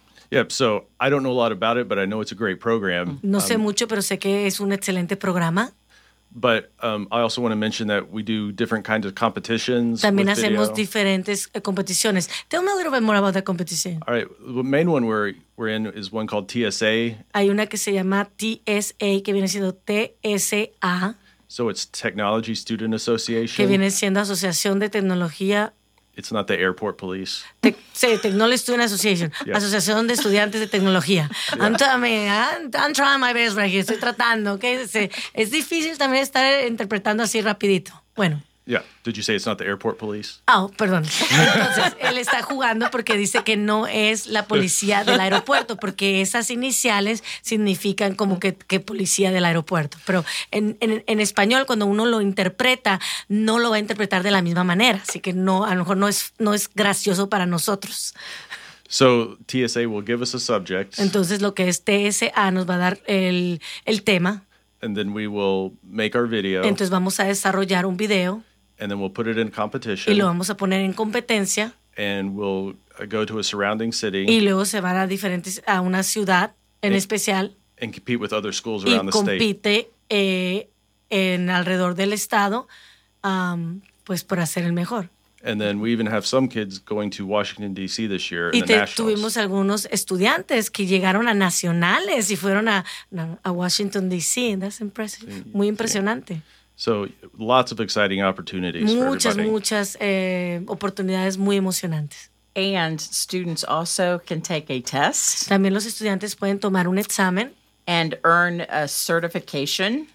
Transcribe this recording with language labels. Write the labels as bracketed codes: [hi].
[en] Yep, so I don't know a lot about it, but I know it's a great program. [es] No sé mucho, pero sé que es un excelente programa. [en] But I also want to mention that we do different kinds of competitions. [es] También [en] with [es] hacemos [en] video. [es] Diferentes competiciones. [en] Tell me a little bit more about the competition. All right, the main one we're in is one called TSA. [es] Hay una que se llama TSA, que viene siendo TSA. [en] So it's Technology Student Association. [es] Que viene siendo Asociación de Tecnología. [en] It's not the airport police. Technology Student Association. Yeah. [es] Asociación de Estudiantes de Tecnología. [en] Yeah. I'm trying my best right here. [es] Estoy tratando. Okay? Es difícil también estar interpretando así rapidito. Bueno. [en] Yeah. Did you say it's not the airport police? [es] Oh, perdón. Entonces, él está jugando porque dice que no es la policía del aeropuerto, porque esas iniciales significan como que policía del aeropuerto. Pero en español, cuando uno lo interpreta, no lo va a interpretar de la misma manera. Así que no, a lo mejor no es gracioso para nosotros. [en] So TSA will give us a subject. [es] Entonces, lo que es TSA nos va a dar el tema. [en] And then we will make our video. [es] Entonces, vamos a desarrollar un video. [en] And then we'll put it in competition. [es] Y lo vamos a poner en competencia. [en] And we'll go to a surrounding city. [es] Y luego se van a una ciudad en especial. [en] And compete with other schools around the state. [es] Y compite en alrededor del estado, pues por hacer el mejor. [en] And then we even have some kids going to Washington, D.C. this year in the Nationals. [es] Y tuvimos algunos estudiantes que llegaron a Nacionales y fueron a Washington, D.C. That's impressive. Sí, muy impresionante. Sí. [en] So lots of exciting opportunities [es] muchas oportunidades muy emocionantes. [en] And students also can take a test. [es] También los estudiantes pueden tomar un examen. [en] And earn a certification.